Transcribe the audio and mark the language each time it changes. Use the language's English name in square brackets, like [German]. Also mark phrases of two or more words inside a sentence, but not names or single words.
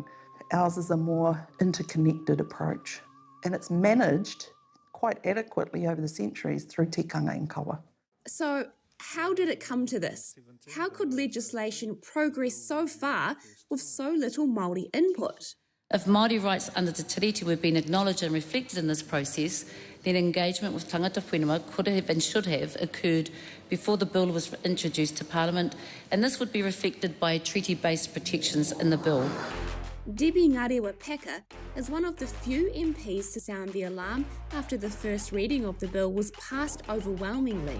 [English] Ours is a more interconnected approach, and it's managed quite adequately over the centuries through tikanga and kawa. So how did it come to this? How could legislation progress so far with so little Māori input? If Māori rights under Te Tiriti were being acknowledged and reflected in this process, then engagement with [Māori] tangata whenua [English] could have and should have occurred before the bill was introduced to Parliament, and this would be reflected by treaty-based protections in the bill. Debbie Ngarewa Peka is one of the few MPs to sound the alarm after the first reading of the bill was passed overwhelmingly.